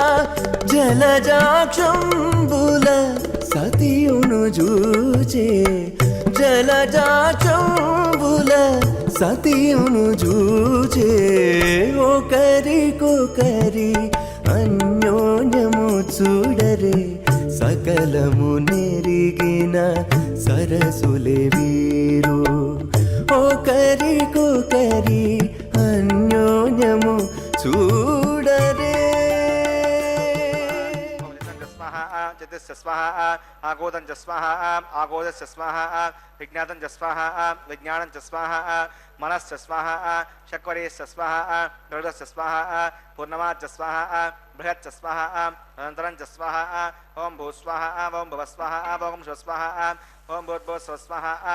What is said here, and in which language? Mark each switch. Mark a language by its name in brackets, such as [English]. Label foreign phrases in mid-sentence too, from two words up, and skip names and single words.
[Telugu] జలజాక్షంబుల సతియును జూచే జలజాక్షంబుల సతియును జూచే ఒకరికొకరి అన్యోన్యము చూడరే సకలము నెరిగిన సరసులే వీరు ఒకరికొకరి అన్యోన్యము చూడరే [Sanskrit] चित्तस्य स्वाहा आगोदं च स्वाहा आगोदस्य स्वाहा विज्ञातं च स्वाहा विज्ञानं च स्वाहा मनस्य स्वाहा शक्वरेस्य स्वाहा गरुडस्य स्वाहा पूर्णमाच्च स्वाहा बृहच्च स्वाहा अनन्तरं च स्वाहा ओं भूस्वाहा ओं भुवस्वाहा ओं शुस्वाहा ओं भूर्भुवस्वस्वाहा